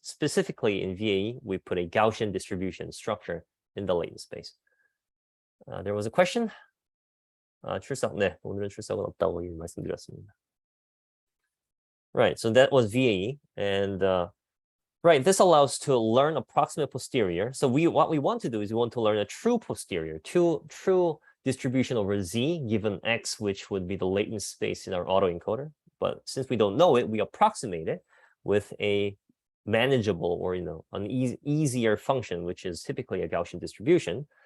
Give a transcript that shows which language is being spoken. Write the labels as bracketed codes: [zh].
[en] Specifically in VAE, we put a Gaussian distribution structure in the latent space. There was a question. [ko] 출석, 네, 오늘은 출석은 없다고 말씀드렸습니다. [en] Right, so that was VAE, and right, this allows to learn approximate posterior. So what we want to do is we want to learn a true posterior, true distribution over Z given X, which would be the latent space in our autoencoder. But since we don't know it, we approximate it with a manageable or an easier function, which is typically a Gaussian distribution.